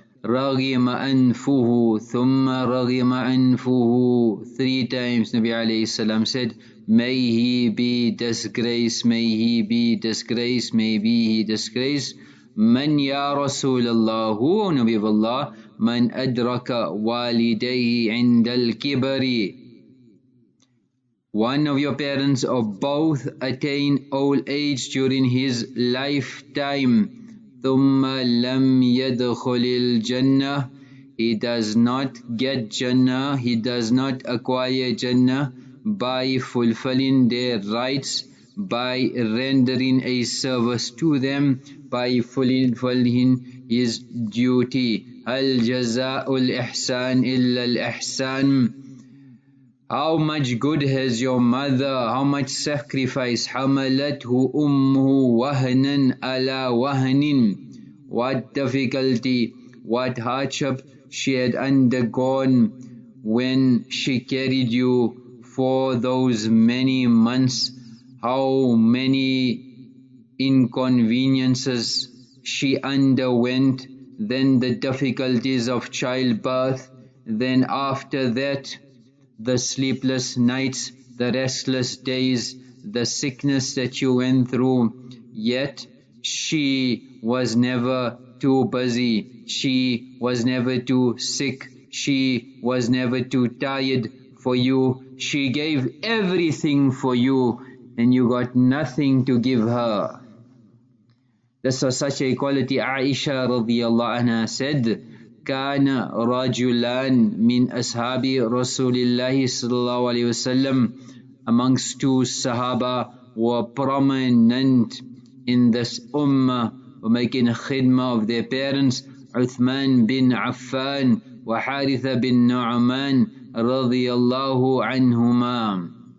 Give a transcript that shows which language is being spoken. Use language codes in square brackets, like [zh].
[ar] رغم أنفه ثم رغم أنفه. [en] 3 times Nabi alayhi salam said, may he be disgraced, may he be disgraced, may be he disgraced. [ar] من يا رسول الله, [en] who Nabi of Allah? [ar] من أدرك والديه عند الكبر. [en] One of your parents or both attain old age during his lifetime. [ar] ثم لم يدخل الجنة. [en] He does not get Jannah, he does not acquire Jannah by fulfilling their rights, by rendering a service to them, by fulfilling his duty. [ar] هل جزاء الإحسان إلا الإحسان. [en] How much good has your mother, how much sacrifice. [ar] حملته أمه وهنا على وهن. [en] What difficulty, what hardship she had undergone when she carried you for those many months. How many inconveniences she underwent, then the difficulties of childbirth, then after that the sleepless nights, the restless days, the sickness that you went through. Yet she was never too busy, she was never too sick, she was never too tired for you. She gave everything for you, and you got nothing to give her. This was such a quality. Aisha radiyallahu anha said, [ar] كان رجلان من أصحاب رسول الله صلى الله عليه وسلم. [en] Amongst 2 Sahaba were prominent in this ummah, were making a khidmah of their parents. Uthman bin Affan wa Haritha bin Nu'man radiyallahu anhuma.